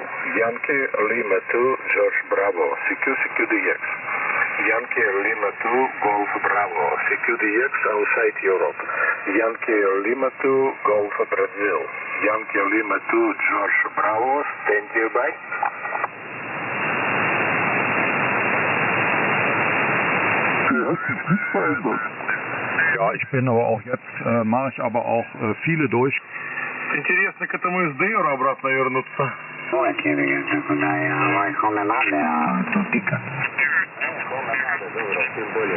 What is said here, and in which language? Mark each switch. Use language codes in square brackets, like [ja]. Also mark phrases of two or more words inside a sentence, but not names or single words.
[en] Yankee Lima 2, George Bravo, CQDX. Yankee Lima 2, Golf Bravo, CQDX outside Europe. Yankee Lima 2, Golf Brazil. Yankee Lima 2, George Bravo, stand by. [de] Ja, ich bin aber auch jetzt, mache ich aber auch viele durch. [ru] Интересно, к этому SDR обратно вернуться. Ой, интересно, куда я? Come надо, а тут тика. Тем более.